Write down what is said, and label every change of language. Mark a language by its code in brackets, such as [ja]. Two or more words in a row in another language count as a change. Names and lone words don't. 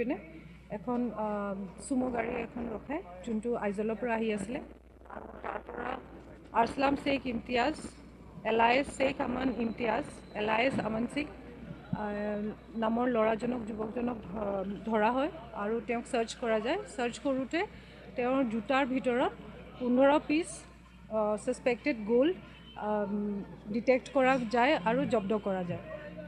[as] পিনে এখন সুমো গাড়ী এখন ৰখাই যোনটো আইজলৰ পৰা আহি আছিলে আৰু তাৰ পৰা আৰছলাম শেখ ইমতিয়াজ এলায়েছ শেখ আমান ইমতিয়াজ এলায়েছ আমান শেখ নামৰ ল'ৰাজনক যুৱকজনক ধৰা হয় আৰু তেওঁক সাৰ্চ কৰা যায়। সাৰ্চ কৰোঁতে তেওঁৰ জোতাৰ ভিতৰত 15 [en] piece suspected gold detect [as] কৰা যায় আৰু জব্দ কৰা যায়।